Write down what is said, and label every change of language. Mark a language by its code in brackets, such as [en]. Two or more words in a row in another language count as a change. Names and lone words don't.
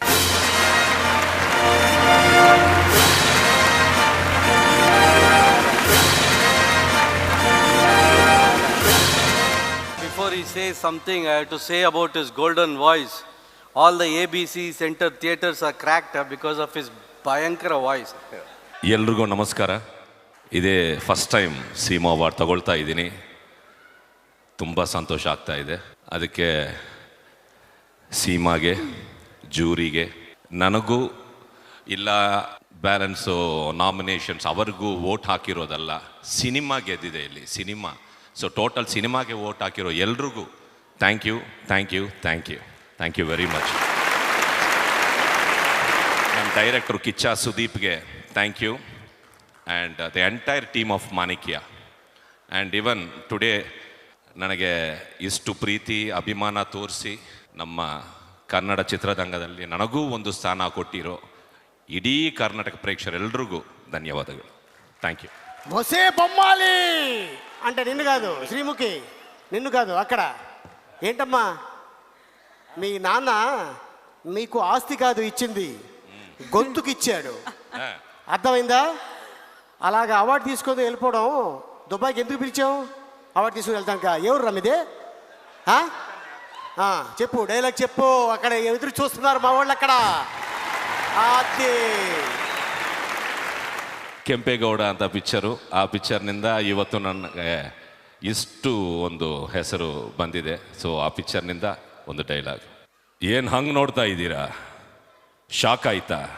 [en] Before he says something, I have to say about his golden voice. All the ABC Center theaters are cracked because of his Bhayankara voice. [kn] ಎಲ್ರಿಗೂ ನಮಸ್ಕಾರ. ಇದೇ [en] first time [kn] ಸೀಮಾ ಅವಾರ್ಡ್ ತಗೊಳ್ತಾ ಇದ್ದೀನಿ. ತುಂಬ ಸಂತೋಷ ಆಗ್ತಾ ಇದೆ. ಅದಕ್ಕೆ ಸೀಮಾಗೆ, ಜೂರಿಗೆ, ನನಗೂ ಇಲ್ಲ [en] balance nominations [kn] ಅವ್ರಿಗೂ ವೋಟ್ ಹಾಕಿರೋದಲ್ಲ, ಸಿನಿಮಾ ಗೆದ್ದಿದೆ ಇಲ್ಲಿ, ಸಿನಿಮಾ. [en] so total [kn] ಸಿನಿಮಾಗೆ ವೋಟ್ ಹಾಕಿರೋ ಎಲ್ರಿಗೂ [en] thank you, thank you, thank you, thank you, thank you very much. [kn] ನಮ್ಮ ಡೈರೆಕ್ಟ್ರು ಕಿಚ್ಚ ಸುದೀಪ್ಗೆ [en] thank you, and the entire team of Maanikya. and even today [kn] ನನಗೆ ಇಷ್ಟು ಪ್ರೀತಿ ಅಭಿಮಾನ ತೋರಿಸಿ ನಮ್ಮ ಕನ್ನಡ ಚಿತ್ರರಂಗದಲ್ಲಿ ನನಗೂ ಒಂದು ಸ್ಥಾನ ಕೊಟ್ಟಿರೋ ಇಡೀ ಕರ್ನಾಟಕ ಪ್ರೇಕ್ಷಕರೆಲ್ರಿಗೂ ಧನ್ಯವಾದಗಳು. [en] thank you. [te] బొసే బొమ్మాలి అంటే నిన్ను కాదు, శ్రీముఖి నిన్ను కాదు, అక్కడ ఏంటమ్మా మీ నాన్న మీకు ఆస్తి కాదు ఇచ్చింది, గొంతుకు ఇచ్చాడు, అర్థమైందా? అలాగా అవార్డు తీసుకొని వెళ్ళిపోవడం. దుబాయ్కి ఎందుకు పిలిచావు? అవార్డు తీసుకుని వెళ్తాక. ఎవరు రమ్మిదే? చెప్పు, డైలాగ్ చెప్పు. అక్కడ ఎదురు చూస్తున్నారు మా వాళ్ళు అక్కడ. [kn] ಅದೇ ಕೆಂಪೇಗೌಡ ಅಂತ ಪಿಕ್ಚರು. ಆ ಪಿಕ್ಚರ್ನಿಂದ ಇವತ್ತು ನನಗೆ ಇಷ್ಟು ಒಂದು ಹೆಸರು ಬಂದಿದೆ. ಸೊ ಆ ಪಿಕ್ಚರ್ನಿಂದ ಒಂದು ಡೈಲಾಗ್. ಏನು ಹಂಗೆ ನೋಡ್ತಾ ಇದ್ದೀರಾ? ಶಾಕ್ ಆಯ್ತಾ?